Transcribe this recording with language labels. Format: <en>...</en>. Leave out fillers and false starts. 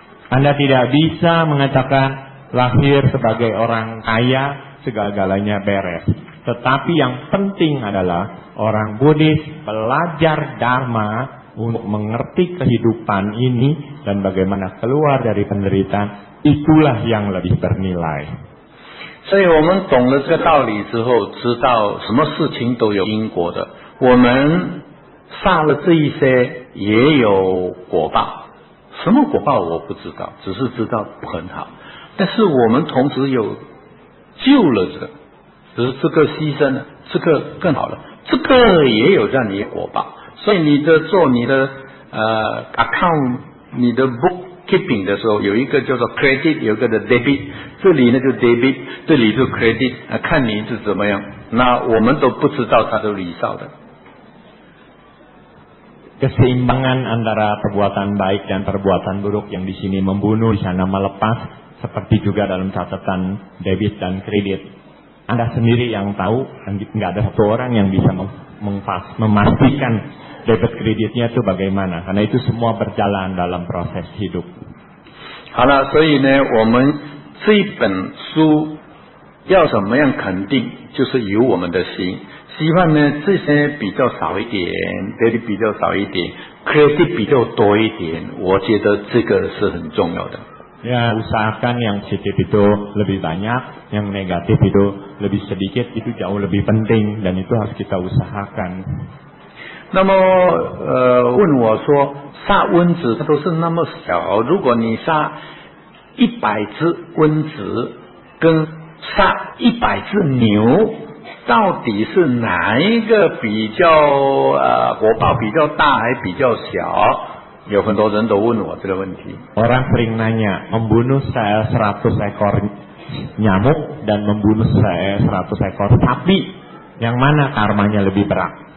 <id>Anda tidak bisa mengatakan lahir sebagai orang kaya segala-galanya beres. Tetapi yang penting adalah orang Buddhis belajar Dharma untuk mengerti kehidupan ini dan bagaimana keluar dari penderitaan. Itulah yang lebih bernilai.</id> <zh>所以我们懂了这个道理之后，知道什么事情都有因果的。我们杀了这一些也有果报，什么果报我不知道，只是知道不很好。但是我们同时有救了这个，只是这个牺牲了，这个更好了，这个也有让你果报。所以你的做你的account， 你的 bookkeeping 的时候，有一个叫做 credit， 有一个的 debit， 这里呢就 debit， 这里就 credit， 看你是怎么样。那我们都不知道它的离少的。</zh> <id>Keseimbangan antara perbuatan baik dan perbuatan buruk yang di sini membunuh, di sana melepas, seperti juga dalam catatan debit dan kredit. Anda sendiri yang tahu, nggak ada satu orang yang bisa memastikan debit kreditnya itu bagaimana, karena itu semua berjalan dalam proses hidup.</id> <zh>好了，所以呢，我们这一本书要怎么样肯定，就是由我们的心。希望呢，这些比较少一点 ，debit 比较少一点 ，credit 比较多一点，我觉得这个是很重要的。</zh> <id>Ya, usahakan yang positif itu lebih banyak, yang negatif itu lebih sedikit, itu jauh lebih penting dan itu harus kita usahakan.</id> <zh>那么问我说，杀蚊子它都是那么小，如果你杀100只蚊子，跟杀100只牛。到底是哪一个比较果报比较大还比较小？有很多人都问我这个问题。</zh> <id>Orang sering nanya, membunuh 100 ekor nyamuk dan membunuh 100 ekor sapi, yang mana karmanya lebih berat?</id>